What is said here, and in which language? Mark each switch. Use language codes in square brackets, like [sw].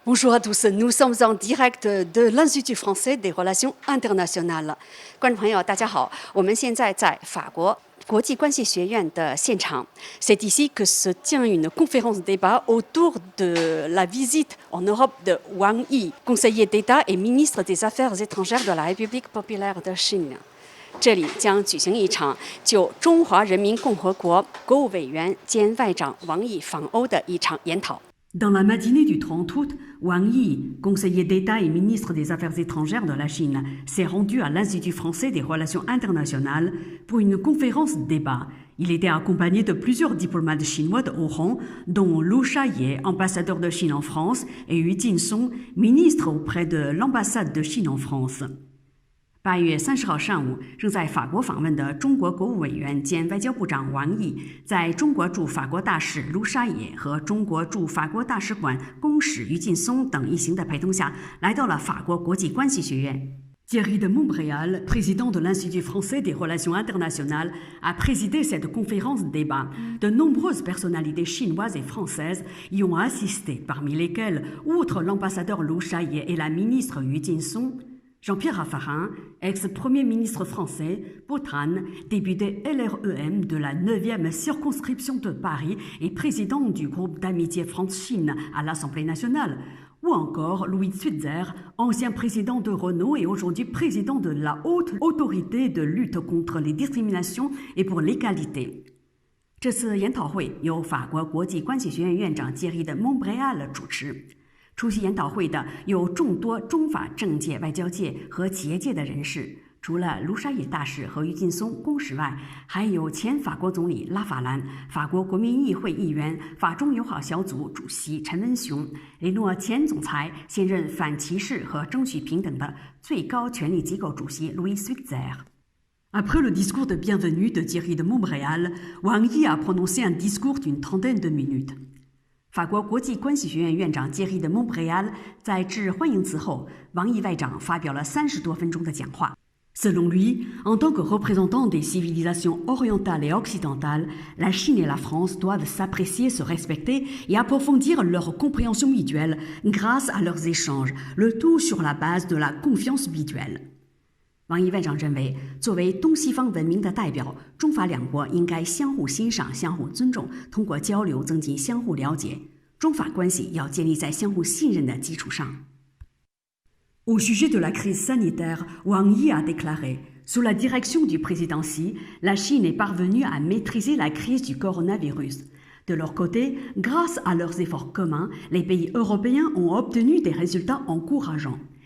[fr] Bonjour à tous， nous sommes en direct de l'Institut français des relations internationales。 [zh] 观众朋友，大家好，我们现在在法国国际关系学院的现场。 [fr] C'est ici que se tient une conférence débat autour de la visite en Europe de Wang Yi, conseiller d'État et ministre des Affaires étrangères de la République populaire de Chine。 [zh] 这里将举行一场就中华人民共和国国务委员兼外长王毅访欧的一场研讨。 [fr] Dans la matinée du 30 août, Wang Yi, conseiller d'État et ministre des Affaires étrangères de la Chine, s'est rendu à l'Institut français des relations internationales pour une conférence débat. Il était accompagné de plusieurs diplomates chinois de haut rang, dont Liu Shaye, ambassadeur de Chine en France, et Yu Jinsong, ministre auprès de l'ambassade de Chine en France. [zh] 8月30号上午，正在法国访问的中国国务委员兼外交部长王毅，在中国驻法国大使卢沙野和中国驻法国大使馆公使于劲松等一行的陪同下，来到了法国国际关系学院。 [fr] Thierry de Montbrial, président de l'Institut français des relations internationales, a présidé cette conférence débat. De nombreuses personnalités chinoises et françaises y ont assisté, parmi lesquelles, outre l'ambassadeur Liu Shaye et la ministre Yu Jinsong, Jean-Pierre Raffarin, ex-premier ministre français, Boutrane, député LREM de la 9e circonscription de Paris et président du groupe d'amitié France-Chine à l'Assemblée nationale, ou encore Louis Switzer, ancien président de Renault et aujourd'hui président de la Haute Autorité de lutte contre les discriminations et pour l'égalité. [zh] 这次研讨会由法国国际关系学院院长Thierry de Montbrial 主持。出席研讨会的有众多中法政界、外交界和企业界的人士，除了卢沙野大使和于劲松公使外，还有前法国总理拉法兰、法国国民议会议员、法中友好小组主席陈文雄、雷诺前总裁、现任反歧视和争取平等的最高权力机构主席 Louis Switzer。 [fr] Après le discours de bienvenue de Thierry de Montbrial, Wang Yi a prononcé un discours d'une trentaine de minutes。 [zh] 法国国际关系学院院长Thierry de Montbrial在致欢迎词后，王毅外长发表了30多分钟的讲话。 [fr] Selon lui, en tant que représentant des civilisations orientales et occidentales, la Chine et la France doivent s'apprécier, se respecter et approfondir leur compréhension mutuelle grâce à leurs échanges, le tout sur la base de la confiance mutuelle. [zh] 王毅外长认为，作为东西方文明的代表，中法两国应该相互欣赏、相互尊重，通过交流增进相互了解。中法关系要建立在相互信任的基础上。 [fr] Au sujet de la crise sanitaire, Wang Yi a déclaré: Sous la direction du président Xi, la Chine est parvenue à maîtriser la crise du coronavirus. De leur côté, grâce à leurs efforts communs, les pays européens ont obtenu des résultats encourageants.